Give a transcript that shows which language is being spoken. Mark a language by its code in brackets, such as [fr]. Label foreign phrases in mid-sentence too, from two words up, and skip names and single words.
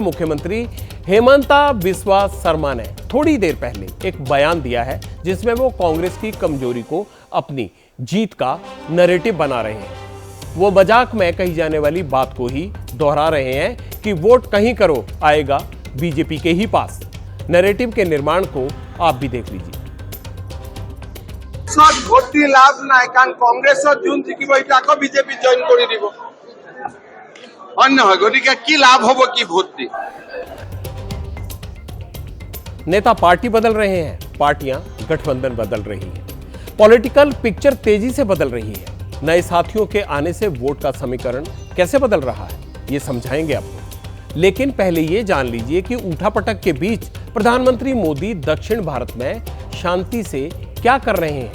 [hi] असम के मुख्यमंत्री हेमंता बिस्वा शर्मा ने थोड़ी देर पहले एक बयान दिया है जिसमें वो कांग्रेस की कमजोरी को अपनी जीत का नैरेटिव बना रहे हैं। वो मजाक में कही जाने वाली बात को ही दोहरा रहे हैं कि वोट कहीं करो आएगा बीजेपी के ही पास। नैरेटिव के निर्माण को आप भी देख लीजिए। [as] ভোট দিয়ে লাভ নাই, কারণ কংগ্রেসত যোন জিকিব এটা আকৌ বিজেপি জয়েন কৰি দিব। অন্য হয়, গতিকে কি লাভ হব কি ভোট দি? [hi] नेता पार्टी बदल रहे हैं, पार्टियां गठबंधन बदल रही हैं, [en] political picture [hi] तेजी से बदल रही है। नए साथियों के आने से वोट का समीकरण कैसे बदल रहा है ये समझाएंगे आपको। लेकिन पहले ये जान लीजिए कि उठापटक के बीच प्रधानमंत्री मोदी दक्षिण भारत में शांति से क्या कर रहे हैं।